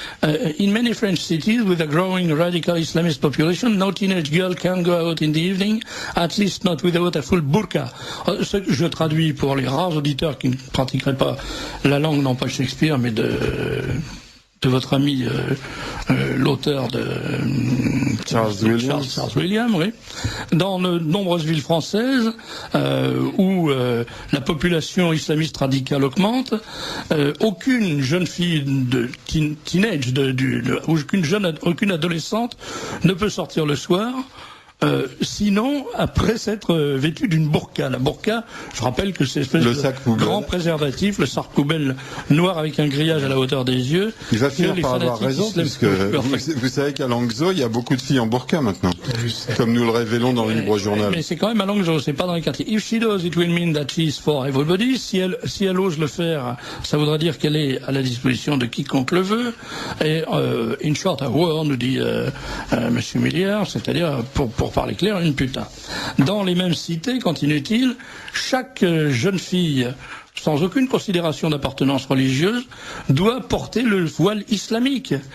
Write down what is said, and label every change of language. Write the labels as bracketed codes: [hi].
[en] In many French cities with a growing radical Islamist population, no teenage girl can go out in the evening, at least not without a full burqa. [fr] Ce que je traduis pour les rares auditeurs qui ne pratiqueraient pas la langue, non pas Shakespeare, mais de votre ami l'auteur de Charles Williams, oui. Dans de nombreuses villes françaises où la population islamiste radicale augmente, aucune jeune fille de teenage, aucune adolescente ne peut sortir le soir. Sinon, après s'être vêtu d'une burqa. La burqa, je rappelle que c'est une espèce de grand préservatif, le sac poubelle noir avec un grillage à la hauteur des yeux. Il va finir par avoir raison, puisque vous savez qu'à Langzhou, il y a beaucoup de filles en burqa maintenant, comme nous le révélons dans le Libre Journal. Mais c'est quand même à Langzhou, c'est pas dans les quartiers. [en] If she does, it will mean that she is for everybody. [fr] Si elle ose le faire, ça voudra dire qu'elle est à la disposition de quiconque le veut. Et [en] in short, a whore, [fr] nous dit Monsieur Milliard, c'est-à-dire pour parler clair, une putain. Dans les mêmes cités, continue-t-il, chaque jeune fille, sans aucune considération d'appartenance religieuse, doit porter le voile islamique.